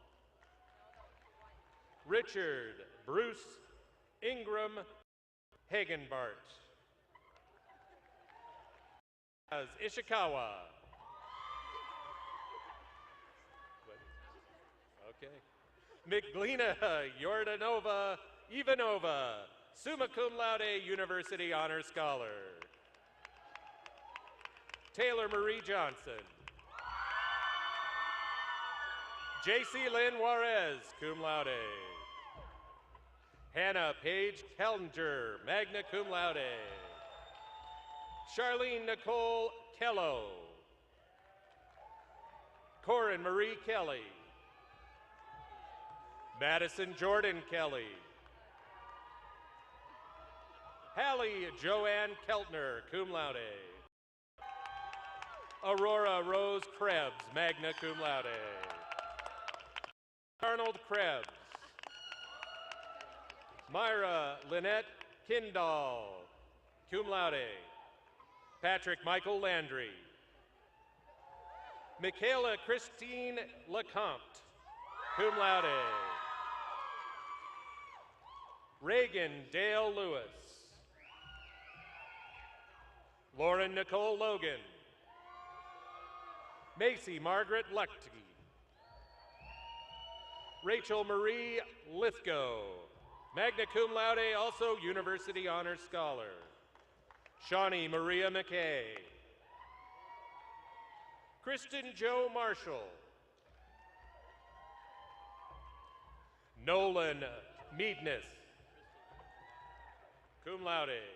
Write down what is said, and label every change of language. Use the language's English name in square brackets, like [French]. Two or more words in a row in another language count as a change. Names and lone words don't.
[English] Richard Bruce Ingram Hagenbart. Ishikawa. Okay. Miglina Yordanova Ivanova, [Latin] summa cum laude, [English] University Honor Scholar. Taylor Marie Johnson. J.C. Lynn Juarez, [Latin] cum laude. [English] Hannah Paige Kellinger, [Latin] magna cum laude. [English] Charlene Nicole Kello. Corin Marie Kelly. Madison Jordan Kelly. Hallie Joanne Keltner, [Latin] cum laude. [English] Aurora Rose Krebs, [Latin] magna cum laude. [English] Arnold Krebs. Myra Lynette Kindall, [Latin] cum laude. [English] Patrick Michael Landry. Michaela Christine Lecomte, [Latin] cum laude. [English] Reagan Dale Lewis. Lauren Nicole Logan. Macy Margaret Luchty. Rachel Marie Lithgow, [Latin] magna cum laude, [English] also University Honor Scholar. Shawnee Maria McKay. Kristen Joe Marshall. Nolan Meadness, [Latin] cum laude.